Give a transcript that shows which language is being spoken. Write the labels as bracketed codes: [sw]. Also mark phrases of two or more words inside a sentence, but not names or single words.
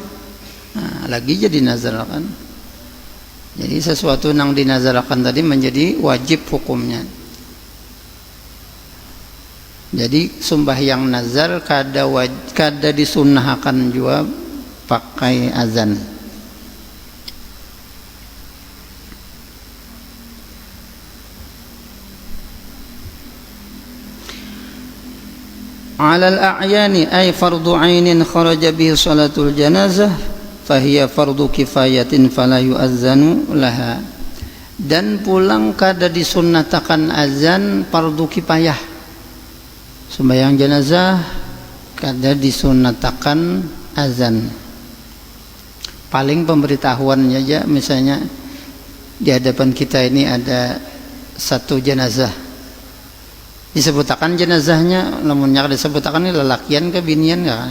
[bjn] Nah, lagi jadi nazarkan. [id] Jadi sesuatu yang dinazarkan tadi menjadi wajib hukumnya. [bjn] Jadi sembahyang nazar kada disunnahkan juga pakai azan. [ar] على الأعيان أي فرض عين خرج به صلاة الجنازة فهي فرض كفاية فلا يؤذن لها. [bjn] Dan pulang kada disunnahkan azan [ar] فرض كفاية. [bjn] Sembahyang jenazah kada disunatakan azan. Paling pemberitahuannya aja, misalnya di hadapan kita ini ada satu jenazah, disebutakan jenazahnya, namun yang disebutakan ini lelakian ke binian kan?